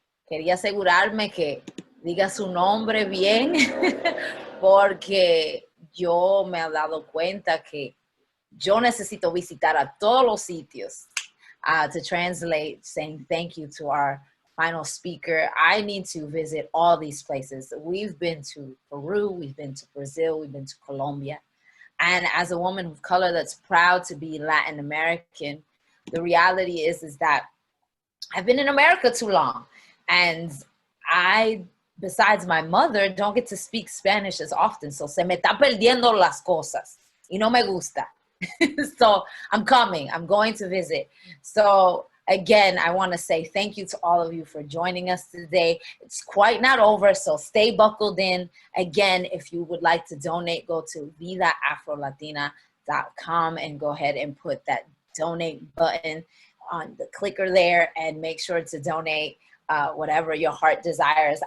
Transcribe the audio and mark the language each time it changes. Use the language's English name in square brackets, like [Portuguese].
[Spanish] Quería asegurarme que diga su nombre bien, porque yo me he dado cuenta que yo necesito visitar a todos los sitios [English] to translate, saying thank you to our final speaker. I need to visit all these places. We've been to Peru, we've been to Brazil, we've been to Colombia. And as a woman of color that's proud to be Latin American, the reality is that I've been in America too long. And I, besides my mother, don't get to speak Spanish as often. [Spanish] So se me está perdiendo las cosas. Y no me gusta. [English] So I'm coming. I'm going to visit. So again, I want to say thank you to all of you for joining us today. It's quite not over, so stay buckled in. Again, if you would like to donate, go to vidaafrolatina.com and go ahead and put that donate button on the clicker there and make sure to donate whatever your heart desires.